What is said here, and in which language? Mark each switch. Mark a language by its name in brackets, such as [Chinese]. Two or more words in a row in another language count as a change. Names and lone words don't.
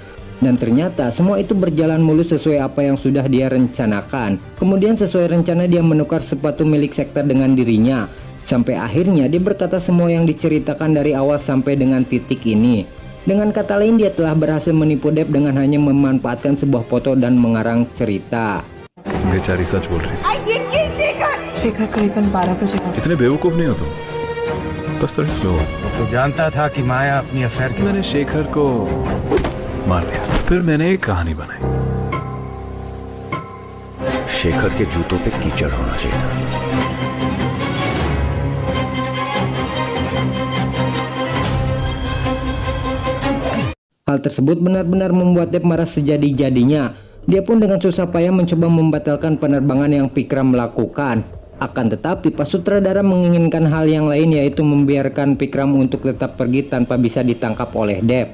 [Indonesian] Dan ternyata semua itu berjalan mulus sesuai apa yang sudah dia rencanakan. Kemudian sesuai rencana dia menukar sepatu milik Sektar dengan dirinya. Sampai akhirnya dia berkata semua yang diceritakan dari awal sampai dengan titik ini. Dengan kata lain, dia telah berhasil menipu Dev dengan hanya memanfaatkan sebuah foto dan mengarang cerita. [Hindi] बेचारी सच बोल रही थी। शेखर करीबन 12 बजे। इतने बेवकूफ नहीं हो तुम, बस थोड़ी स्लो हो। तो जानता था कि माया अपनी अफेयर के मैंने शेखर को मार दिया, फिर मैंने एक कहानी बनाई। शेखर के जूतों पे कीचड़ होना चाहिए। [Indonesian] Hal tersebut benar-benar membuat Dev marah sejadi-jadinya. Dia pun dengan susah payah mencoba membatalkan penerbangan yang Vikram lakukan. Akan tetapi pas sutradara menginginkan hal yang lain, yaitu membiarkan Vikram untuk tetap pergi tanpa bisa ditangkap oleh Dev.